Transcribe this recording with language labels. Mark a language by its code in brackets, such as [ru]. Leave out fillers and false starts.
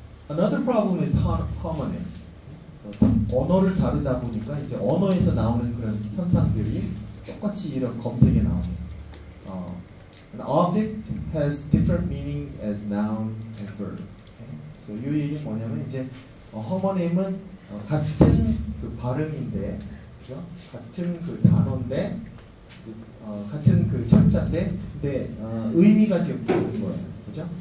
[en] Another problem is homonyms. [ko] 언어를 다루다 보니까 이제 언어에서 나오는 그런 현상들이 똑같이 이런 검색에 나오네요. [en] An object has different meanings as noun and verb. [ko] 그래서 이 얘기는 뭐냐면 이제 homonym은 같은 그 발음인데, 그죠? 같은 그 단어인데, 같은 그 철자인데, 근데 의미가 지금 다른 거예요, 그죠?